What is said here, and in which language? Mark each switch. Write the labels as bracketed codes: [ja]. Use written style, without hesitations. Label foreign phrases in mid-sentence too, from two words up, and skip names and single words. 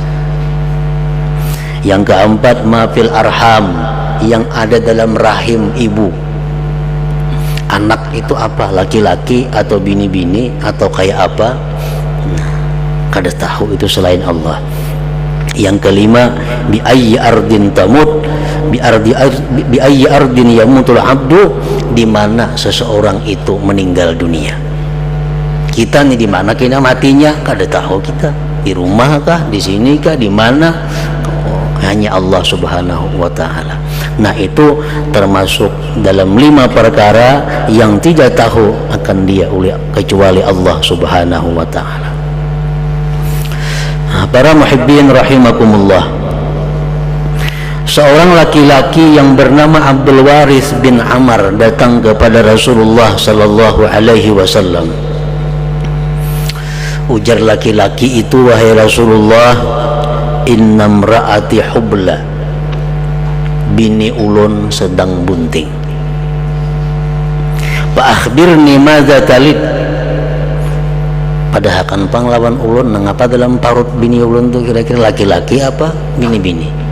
[bjn] Yang keempat, [ar] mafil arham, [bjn] yang ada dalam rahim ibu. Anak itu apa, laki-laki atau bini-bini atau kayak apa, kada tahu itu selain Allah. Yang kelima, [ar] bi ayyi ardin tamut, bi ayyi ardin yamutul abdu, [bjn] di mana seseorang itu meninggal dunia. Kita nih di mana kena matinya kada tahu kita, di rumah kah, di sini kah, di mana, hanya Allah [ar] Subhanahu wa ta'ala. [bjn] Nah, itu termasuk dalam 5 perkara yang tidak tahu akan dia kecuali Allah [ar] Subhanahu wa ta'ala. [bjn] Nah, [ar] para muhibbin rahimakumullah, [bjn] seorang laki-laki yang bernama Abdul Waris bin Amr datang kepada Rasulullah [ar] sallallahu alaihi wasallam. [bjn] Ujar laki-laki itu, wahai Rasulullah, [ar] inna mra'ati hubla, [bjn] bini ulun sedang bunting. [ar] Fa akhbirni madza talid, [bjn] padahal kan panglawan ulun nangapa dalam parut bini ulun tu kira-kira laki-laki apa bini-bini.